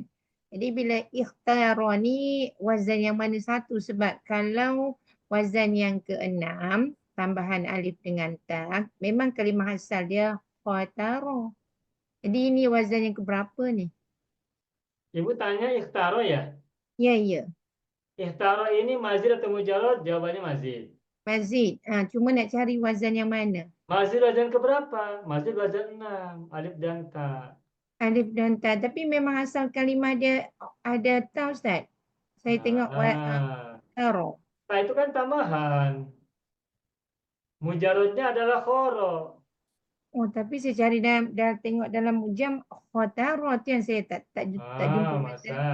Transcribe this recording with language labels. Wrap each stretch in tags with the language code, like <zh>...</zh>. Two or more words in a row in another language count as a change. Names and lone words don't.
<ms>Jadi bila ikhtara ni wazan yang mana satu, sebab kalau wazan yang ke-6 tambahan alif dengan ta, memang kalimah asal dia qatara. Jadi ini wazan yang keberapa ni? Ibu tanya ikhtaro ya? Ya, ya. Ikhtaro ini mazid atau mujarrad? Jawabannya mazid. Mazid. Cuma nak cari wazan yang mana? Mazid wazan keberapa? Mazid wazan 6, alif dan ta. Alif dan ta. Tapi memang asal kalimah dia ada ta Ustaz. Saya tengok qatara. Ta itu kan tambahan. Mujarradnya adalah khoro. Oh, tapi saya cari tengok dalam mujam qatara tu yang saya tak jumpa</ms>